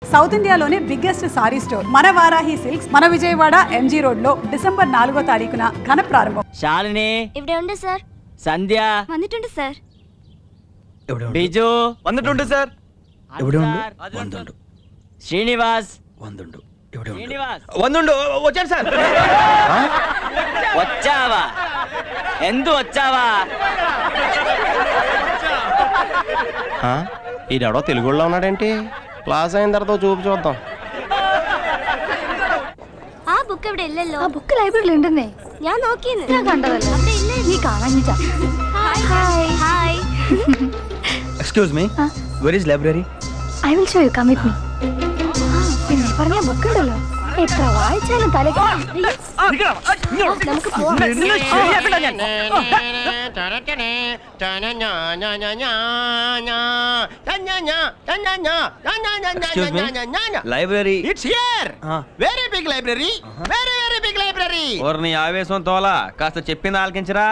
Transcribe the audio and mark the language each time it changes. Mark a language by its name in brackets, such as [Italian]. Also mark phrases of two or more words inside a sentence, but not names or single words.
[Telugu] సౌత్ ఇండియాలోనే బిగ్గెస్ట్ సారీ స్టోర్ మన వారాహి సిల్క్స్ మన విజయవాడ ఎంజీ రోడ్ లో డిసెంబర్ 4వ తారీఖున ఘన ప్రారంభం. శాలిని [Malayalam] ഇവിടെ ഉണ്ട് സർ. [Telugu] సంధ్య [Malayalam] വന്നിട്ടുണ്ട് സർ. [Telugu] బిజు వందుండు సార్. ఎవడు వందుండు శ్రీనివాస్ వందుండు శ్రీనివాస్ వందుండు వచ్చాడు సార్. వచ్చావా? ఎందు వచ్చావా? ఈడెవడో తెలుగులో ఉన్నాడేంటి? క్లాస్ అయిన తర్వాత చూద్దాం. [Malayalam] ആ ബുക്ക് ഇവിടെ ഇല്ലല്ലോ. ആ ബുക്ക് ലൈബ്രറിയിൽ ഉണ്ടെന്നേ. ഞാൻ നോക്കിയെന്ന്. ഞാൻ കണ്ടതല്ലേ. അവിടെ ഇല്ല. നീ കാണാഞ്ഞിട്ടാ. ഹായ് ഹായ്. [English] Excuse me, where is library? I will show you. Come with me. [Malayalam] പിന്നെ പറഞ്ഞ ബുക്ക് ഉണ്ടല്ലോ, എത്ര വായിച്ചാലും തലയ്ക്ക്. നമുക്ക് പോവാം. [Telugu] లైబ్రరీ [English] It's here. Very big library. Very big library. [Telugu] నీ ఆవేశం తోలా కాస్త చెప్పింది ఆలకించరా.